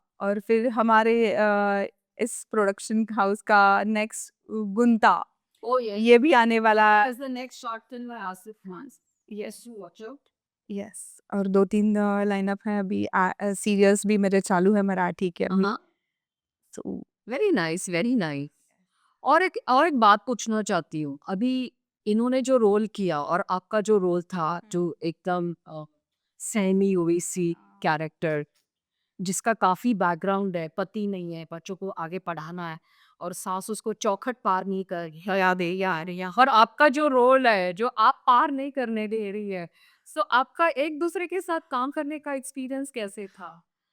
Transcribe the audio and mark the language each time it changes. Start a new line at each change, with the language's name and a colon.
Hindi: और फिर हमारे इस प्रोडक्शन हाउस का नेक्स्ट गुंता
English: Oh yes.
Hindi: ये भी आने वाला।
English: As the next short film by Asif Mans. Yes, to watch out. Yes, और 2-3 lineup हैं अभी, serials भी मेरे चालू है मराठी के अभी। Uh-huh.
Hindi: तो
English: Very nice, very nice.
Hindi: और एक बात पूछना चाहती हूँ, अभी इन्होंने जो रोल किया और आपका जो रोल था, जो एकदम सहमी हुई सी कैरेक्टर, जिसका काफी बैकग्राउंड है, पति नहीं है, बच्चों को आगे पढ़ाना है और सास उसको चौखट पार नहीं कर या दे या अरे या, और आपका जो रोल है जो आप पार नहीं करने दे रही है, सो आपका एक दूसरे के साथ काम करने का एक्सपीरियंस कैसे था?